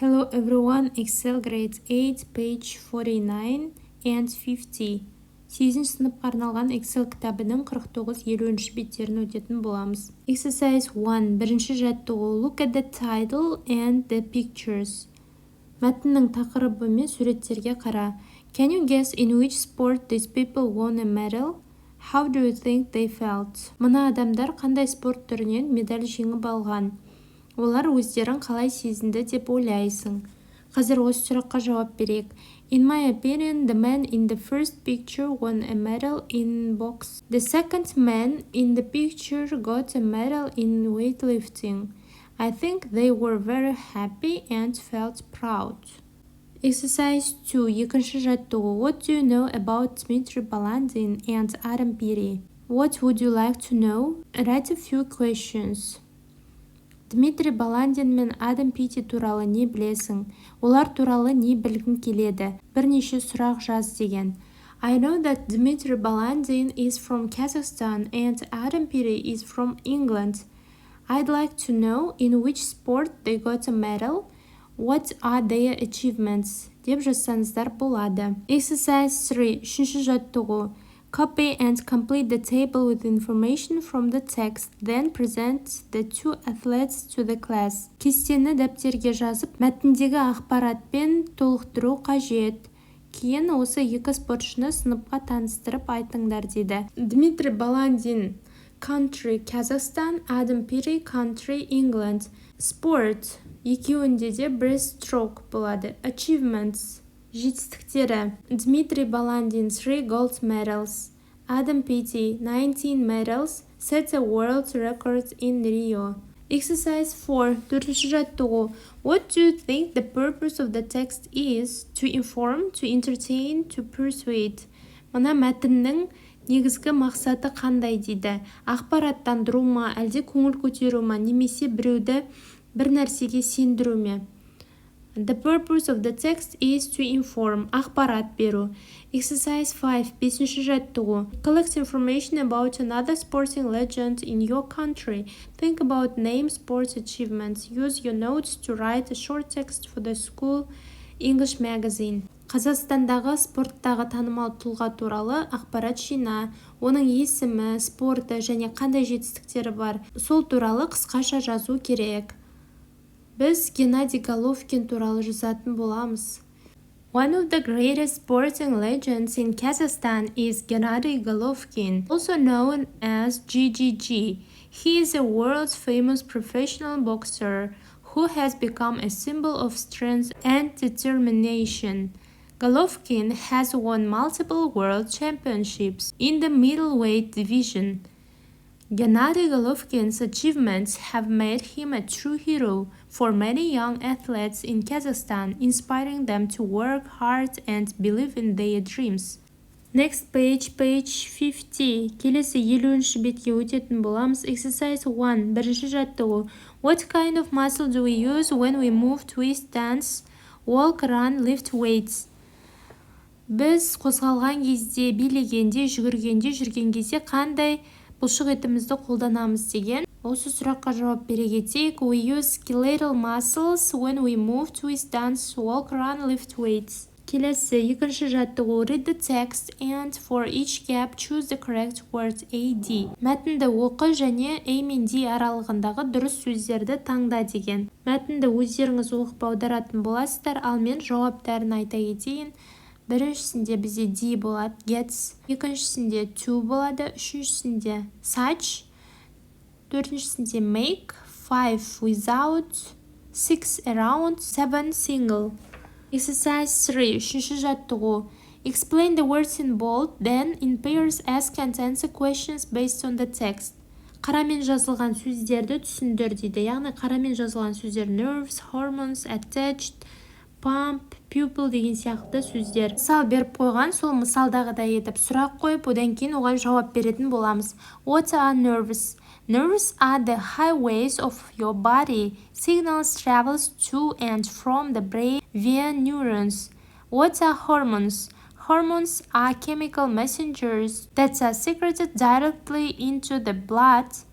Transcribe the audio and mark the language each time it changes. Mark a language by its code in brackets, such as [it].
[en] Hello everyone, Excel grade 8, page 49 and 50. [kk] 8-ші сыныпқа арналған Excel кітабының 49-50 беттерін өтетін боламыз. [en] Exercise 1. [kk] Бірінші жаттығу. [en] Look at the title and the pictures. [kk] Мәтіннің тақырыбы мен суреттерге қара. [en] Can you guess in which sport these people won a medal? How do you think they felt? [kk] Мына адамдар қандай спорт түрінен медаль жеңіп алған? Олар өздерін қалай сезінді деп ойлайсың. Қазір осы сұраққа жауап берейік. [en] In my opinion, the man in the first picture won a medal in box. The second man in the picture got a medal in weightlifting. I think they were very happy and felt proud. Exercise 2. [kk] Екінші жаттығу. [en] What do you know about Dmitry Balandin and Adam Peary? What would you like to know? Write a few questions. [kk] Дмитрий Баландин мен Адам Пити туралы не білесің? Олар туралы не білгің келеді? Бірнеше сұрақ жаз деген. [en] I know that Dmitry Balandin is from Kazakhstan and Adam Peary is from England. I'd like to know in which sport they got a medal. What are their achievements? [kk] Деп жазсаңыздар болады. [en] Exercise 3. [kk] Үшінші жаттығу. [en] Copy and complete the table with information from the text, then present the two athletes to the class. [kk] Кестені дәптерге жазып, мәтіндегі ақпаратпен толықтыру қажет. Кейін осы екі спортшыны сыныпқа таныстырып айтыңдар дейді. [en] Дмитрий Баландин, country Kazakhstan, Adam Peary, country England. [kk] Sport, екеуінде де breaststroke болады. [en] Achievements, [kk] жетістіктері. [en] Дмитрий Баландин 3 gold medals. Adam Peary 19 medals, set a world record in Rio. Exercise 4. [kk] Төртінші жаттығу. [en] What do you think the purpose of the text is? To inform, to entertain, to persuade. [kk] Мына мәтіннің негізгі мақсаты қандай дейді? Ақпараттандыру ма, әлде көңіл көтеру ма, немесе біреуді бір нәрсеге сендіру ме? [en] The purpose of the text is to inform, [kk] ақпарат беру. [en] Exercise 5. [kk] Бесінші жаттығу. [en] Collect information about another sporting legend in your country. Think about name, sports achievements. Use your notes to write a short text for the school English magazine. [kk] Қазақстандағы спорттағы танымал тұлға туралы ақпарат жина. Оның есімі, спорты және қандай жетістіктері бар. Сол туралы қысқаша жазу керек. Біз Геннадий Головкин туралы жазатын боламыз. [en] One of the greatest sporting legends in Kazakhstan is Gennady Golovkin, also known as GGG. He is a world-famous professional boxer who has become a symbol of strength and determination. Golovkin has won multiple world championships in the middleweight division. Gennady Golovkin's achievements have made him a true hero for many young athletes in Kazakhstan, inspiring them to work hard and believe in their dreams. Next page 50. [kk] Келесі 50-ші бетке өтетін боламыз. [en] Exercise 1. [kk] Бірінші жаттығу. [en] What kind of muscle do we use when we move, twist, dance, walk, run, lift weights? [kk] Біз қозғалған кезде, билегенде, жүгіргенде, жүрген кезде қандай бұлшық етімізді қолданамыз деген. Осы сұраққа жауап бере кетейік. [en] We use skeletal muscles when we move, twist, dance, walk, run, lift weights. [kk] Келесі екінші жаттығу. [en] Read the text and for each gap choose the correct word A, D. [kk] Мәтінді оқы және A мен D аралығындағы дұрыс сөздерді таңда деген. Мәтінді өздеріңіз оқып аударатын боласыздар, ал мен жауаптарын айта кетейін. Біріншісінде бізде D болады, gets, екіншісінде to болады, үшіншісінде such, төртіншісінде make, 5 without, 6 around, 7 single. [en] Exercise 3. [kk] Үшінші жаттығу. [en] Explain the words in bold, then in pairs ask and answer questions based on the text. [kk] Қарамен жазылған сөздерді түсіндір дейді. Яғни қарамен жазылған сөздер nerves, hormones, attached, pump, pupil деген сияқты сөздер. Мысал беріп қойған, сол мысалдағыдай етіп сұрақ қойып, одан кейін оған жауап беретін боламыз. [en] What are nerves? Nerves are the highways of your body. Signals travels to and from the brain via neurons. What are hormones? Hormones are chemical messengers that are secreted directly into the blood